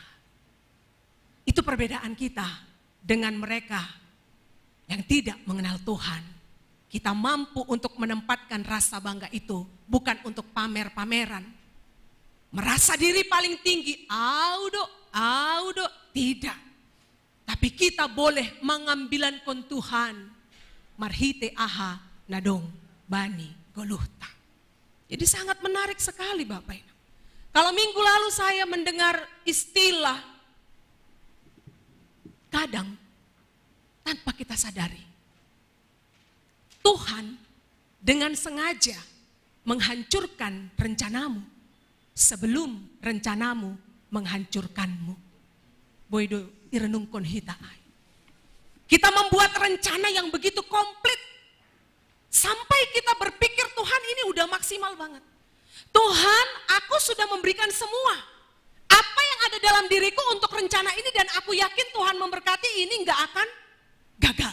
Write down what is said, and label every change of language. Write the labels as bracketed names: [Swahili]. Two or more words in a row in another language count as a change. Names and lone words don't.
[Indonesian] Itu perbedaan kita dengan mereka yang tidak mengenal Tuhan. Kita mampu untuk menempatkan rasa bangga itu bukan untuk pamer-pameran. Merasa diri paling tinggi, audo, tidak. Tapi kita boleh mengambilan kon Tuhan. [Batak Simalungun] Marhite aha nadong bani goluhta. [Indonesian] Jadi sangat menarik sekali Bapak Ibu. Kalau minggu lalu saya mendengar istilah, kadang tanpa kita sadari, Tuhan dengan sengaja menghancurkan rencanamu sebelum rencanamu menghancurkanmu. [Batak Simalungun] Boido irenungkon hita ai. [Indonesian] Kita membuat rencana yang begitu komplit sampai kita berpikir Tuhan ini udah maksimal banget. Tuhan, aku sudah memberikan semua apa yang ada dalam diriku untuk rencana ini dan aku yakin Tuhan memberkati ini nggak akan gagal.